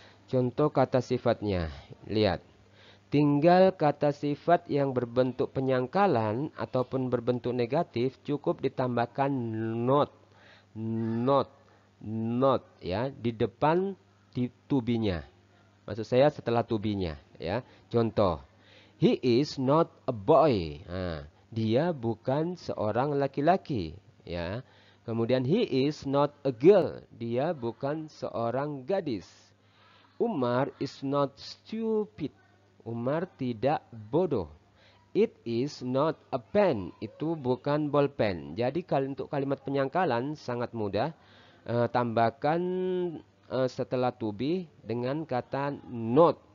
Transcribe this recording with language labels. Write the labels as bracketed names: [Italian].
[Indonesian] Contoh kata sifatnya. Lihat. Tinggal kata sifat yang berbentuk penyangkalan ataupun berbentuk negatif cukup ditambahkan not, not, not ya di depan to be-nya. Maksud saya setelah to be-nya ya. Contoh, [English] he is not a boy. [Indonesian] Nah, dia bukan seorang laki-laki ya. [English] Kemudian he is not a girl. [Indonesian] Dia bukan seorang gadis. [English] Umar is not stupid. [Indonesian] Umar tidak bodoh. [English] It is not a pen. [Indonesian] Itu bukan bolpen. Jadi untuk kalimat penyangkalan sangat mudah. Tambahkan setelah to be dengan kata not.